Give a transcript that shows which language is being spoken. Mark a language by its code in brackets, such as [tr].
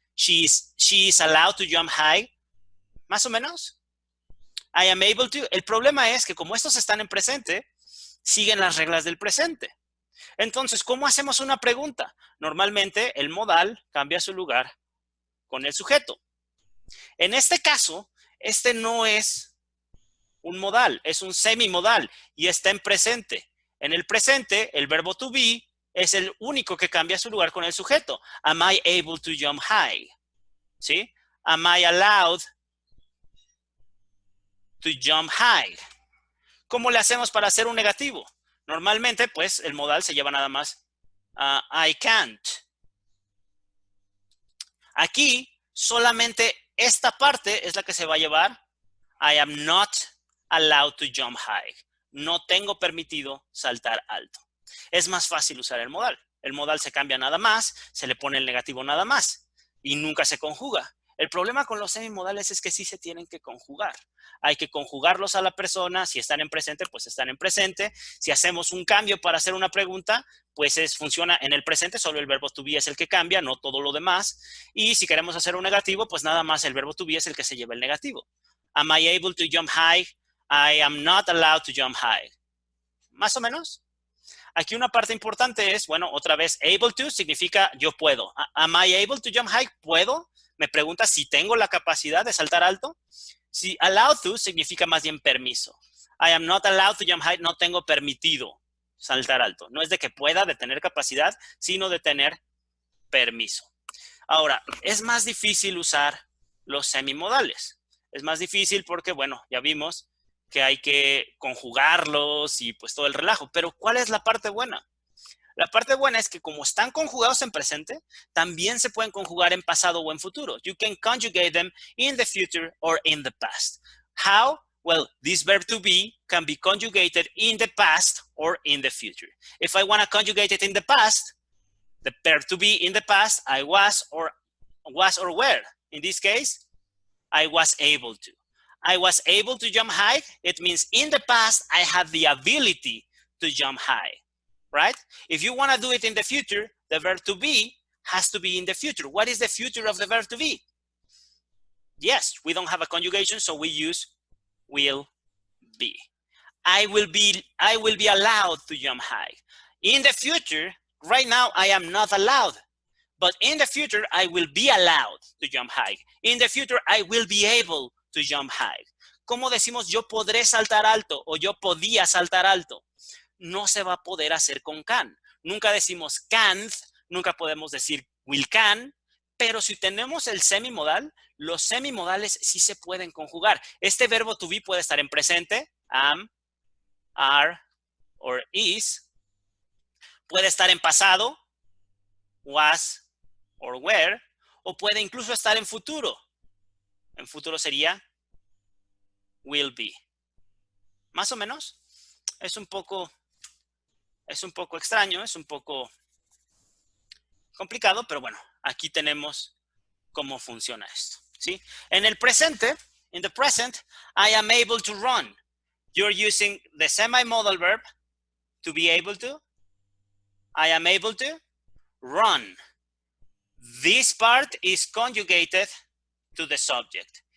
[en] She is allowed to jump high. [es] ¿Más o menos? [en] I am able to. [es] El problema es que como estos están en presente, siguen las reglas del presente. Entonces, ¿cómo hacemos una pregunta? Normalmente el modal cambia su lugar con el sujeto. En este caso, este no es un modal, es un semimodal y está en presente. En el presente, el verbo to be es el único que cambia su lugar con el sujeto. [en] Am I able to jump high? [es] ¿Sí? [en] Am I allowed to jump high? [es] ¿Cómo le hacemos para hacer un negativo? Normalmente, pues, el modal se lleva nada más [en] I can't. [es] Aquí, solamente esta parte es la que se va a llevar [en] I am not allowed to jump high. [es] No tengo permitido saltar alto. Es más fácil usar el modal. El modal se cambia nada más, se le pone el negativo nada más. y nunca se conjuga. El problema con los semimodales es que sí se tienen que conjugar. Hay que conjugarlos a la persona. Si están en presente, pues están en presente. Si hacemos un cambio para hacer una pregunta, pues funciona en el presente. Solo el verbo to be es el que cambia, no todo lo demás. Y si queremos hacer un negativo, pues nada más el verbo to be es el que se lleva el negativo. [en] Am I able to jump high? I am not allowed to jump high. [es] Más o menos. Aquí una parte importante es, bueno, otra vez, able to significa yo puedo. [en] Am I able to jump high? [es] ¿Puedo? Me pregunta si tengo la capacidad de saltar alto. Si allowed to significa más bien permiso. [en] I am not allowed to jump high, [es] no tengo permitido saltar alto. No es de que pueda, de tener capacidad, sino de tener permiso. Ahora, es más difícil usar los semimodales. Es más difícil porque, bueno, ya vimos que hay que conjugarlos y pues todo el relajo. Pero ¿cuál es la parte buena? La parte buena es que como están conjugados en presente, también se pueden conjugar en pasado o en futuro. [en] You can conjugate them in the future or in the past. How? Well, this verb to be can be conjugated in the past or in the future. If I want to conjugate it in the past, the verb to be in the past, I was or were. In this case, I was able to. I was able to jump high. It means in the past, I had the ability to jump high, right? If you want to do it in the future, the verb to be has to be in the future. What is the future of the verb to be? Yes, we don't have a conjugation, so we use will be. I will be allowed to jump high. In the future, right now, I am not allowed. But in the future, I will be allowed to jump high. In the future, I will be able to jump high. [es] ¿Cómo decimos yo podré saltar alto o yo podía saltar alto? No se va a poder hacer con can. Nunca decimos can't, nunca podemos decir will can, pero si tenemos el semimodal, los semimodales sí se pueden conjugar. Este verbo to be puede estar en presente, am, are, or is. Puede estar en pasado, was, or were, o puede incluso estar en futuro. En futuro sería will be. Más o menos. Es un poco extraño, es un poco complicado, pero bueno, aquí tenemos cómo funciona esto, ¿sí? En el presente, [en] in the present, I am able to run. You're using the semi-modal verb to be able to. I am able to run. This part is conjugated to the subject.